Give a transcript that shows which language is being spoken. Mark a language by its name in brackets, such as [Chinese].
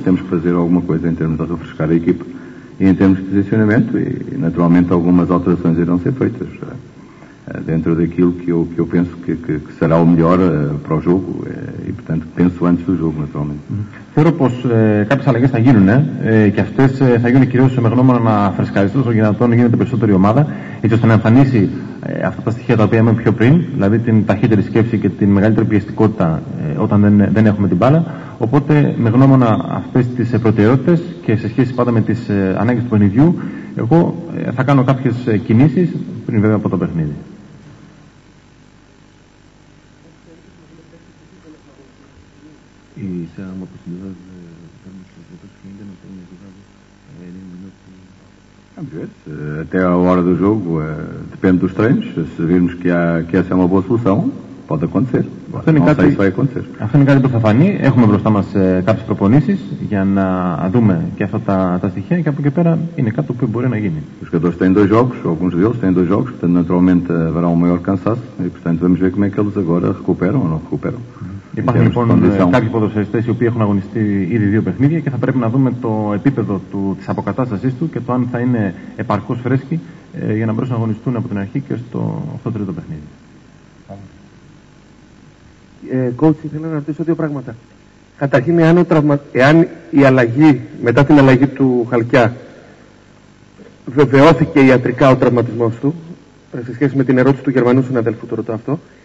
[Portuguese] Temos que fazer alguma coisa em termos de refrescar a equipa e em termos de posicionamento e, naturalmente, algumas alterações irão ser feitas dentro daquilo que eu penso que será o melhor para o jogo e, portanto, penso antes do jogo, naturalmente. [Greek] Θεωρώ πως κάποιες αλλαγές θα γίνουν και αυτές θα γίνουν κυρίως με γνώμονα να φρεσκαριστεί όσο δυνατόν γίνεται περισσότερη ομάδα, έτσι ώστε να εμφανίσει αυτά τα στοιχεία τα οποία είπαμε πιο πριν, δηλαδή την ταχύτερη σκέψη και την μεγαλύτερη πιεστικότητα όταν δεν έχουμε την μπάλα. Οπότε με γνώμονα αυτές τις προτεραιότητες και σε σχέση πάντα με τις ανάγκες του παιχνιδιού, εγώ θα κάνω κάποιες κινήσεις πριν βέβαια από το παιχνίδι. [Portuguese] E se há uma possibilidade de termos os jogadores que ainda não tenham jogado nem minuto? Vamos ver. Até a hora do jogo depende dos treinos. Se virmos que essa é uma boa solução, pode acontecer. Não sei se vai acontecer. [Greek] Αυτό είναι κάτι που θα φανεί. Έχουμε μπροστά μας κάποιες προπονήσεις για να δούμε και αυτά τα στοιχεία και από εκεί πέρα είναι κάτι που μπορεί να γίνει. [Portuguese] Os jogadores têm 2 jogos, alguns deles têm 2 jogos, portanto naturalmente haverá um maior cansaço e portanto vamos ver como é que eles agora recuperam ou não recuperam. [Greek] Υπάρχουν λοιπόν κάποιοι ποδοσφαιριστές οι οποίοι έχουν αγωνιστεί ήδη 2 παιχνίδια και θα πρέπει να δούμε το επίπεδο της αποκατάστασής του και το αν θα είναι επαρκώς φρέσκοι για να μπορέσουν να αγωνιστούν από την αρχή και στο τρίτο παιχνίδι. Coach, ήθελα να ρωτήσω 2 πράγματα. Καταρχήν, εάν η αλλαγή, μετά την αλλαγή του Χαλκιά, βεβαιώθηκε ιατρικά ο τραυματισμός του, σε σχέση με την ερώτηση του Γερμανού συναδέλφου, το ρωτώ αυτό.